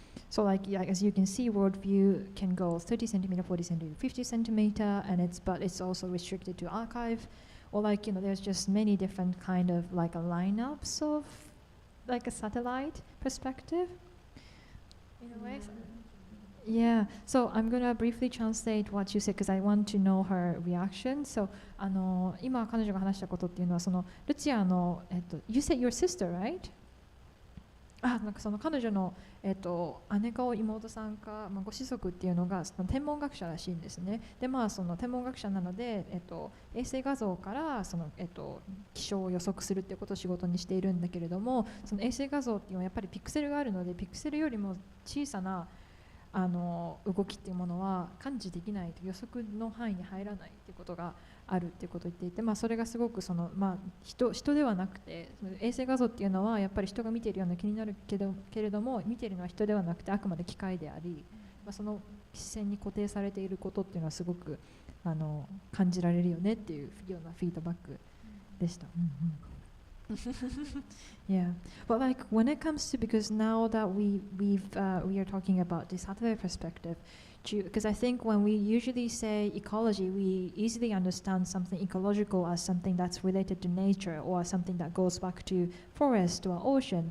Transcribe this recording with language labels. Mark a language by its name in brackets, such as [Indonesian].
[English] So like as you can see, worldview can go 30 centimeter, 40 centimeter, 50 centimeter, and it's also restricted to archive, or like there's just many different kind of like a lineups of like a satellite perspective in a way. Yeah, so I'm gonna briefly translate what you said because I want to know her reaction. [Japanese] So 今彼女が話したことっていうのはそのルチアの [English] You said your sister, right? [Japanese] なんかその彼女の姉か妹さんか、ご子息っていうのがその天文学者らしいんですね。でその天文学者なので衛星画像からその気象を予測するっていうことを仕事にしているんだけれども、その衛星画像っていうのはやっぱりピクセルがあるので、ピクセルよりも小さな動きっていうものは感知できないと、予測の範囲に入らないっていうことがあるっていうことを言っていて、それがすごく人ではなくて、衛星画像っていうのはやっぱり人が見ているような気になるけれども、見ているのは人ではなくてあくまで機械であり、その視線に固定されていることっていうのはすごく感じられるよねっていうようなフィードバックでした。 [English] Yeah, but like when it comes to, because now that we are talking about this other perspective, because I think when we usually say ecology, we easily understand something ecological as something that's related to nature or something that goes back to forest or ocean.